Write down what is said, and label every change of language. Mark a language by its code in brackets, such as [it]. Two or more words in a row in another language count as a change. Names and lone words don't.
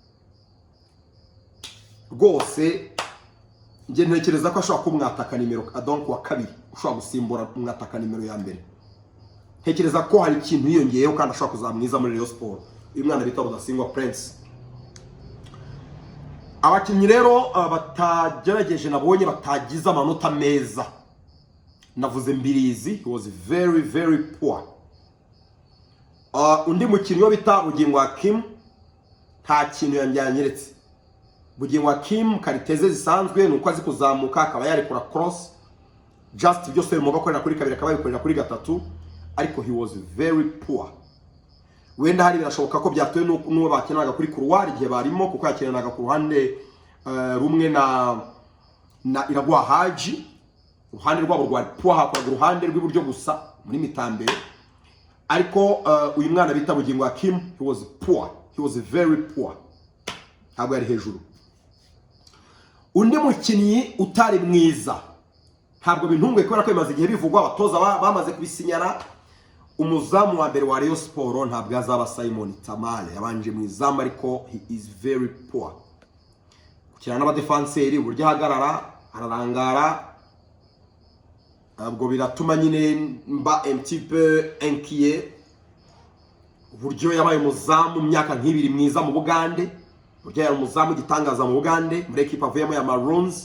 [rw] Rwose nge ntekereza ko ashobora kumwataka nimero donc wa 2, ushobora gusimbura umwataka nimero ya mbere. Ntekereza ko hari ikintu yiyongeyeho kandi ashobora kuzamwiza muri Rayon Sport, uyu mwana bita Rudasingwa Prince. Abakinnyi rero batagerageje nabonye batagize amanota meza, navuze Mbirizi, [en] he was very poor. [rw] Undi mukinnyi bita Bugingo Hakim nta kintu yanyeretse. Bugingo Hakim kariteze zisanzwe, nuko azi kuzamuka, akaba yari kura cross, just byose mu bakorera kuri 2 akaba yikorera kuri 3, ariko [en] he was very poor. [rw] Wenda hari birashoboka ko byatuye n'uwo bakinaga kuri couloir igihe barimo, kuko yakinanaga ku ruhande rumwe na Iragwa Haji, uruhande rwabo rwa poor, hakora uruhande rw'iburyo gusa muri mitambere. Ariko uyu mwana bita Bugingo Hakim, [en] he was poor, he was very poor, [rw] ntabwo yari hejuru. Undi mukinnyi utari mwiza, ntabwo bintunguye kubera ko bimaze igihe bivugwa, abatoza bamaze kubisinyara. umuzamu wa mbere wa Rayon Sport ntabwo azaba Simon Tamale, yabanje mu izamu ariko [en] he is very poor. [rw] Kukina n'abadefanseri uburyo ahagarara ararangara, ntabwo biratuma nyine mba [fr] un petit peu inquiet. [rw] Uburyo yabaye umuzamu mu myaka nk'ibiri mwiza mu Bugande, uburyo yari umuzamu gitangaza mu Bugande muri equipe avuyemo ya Maroons.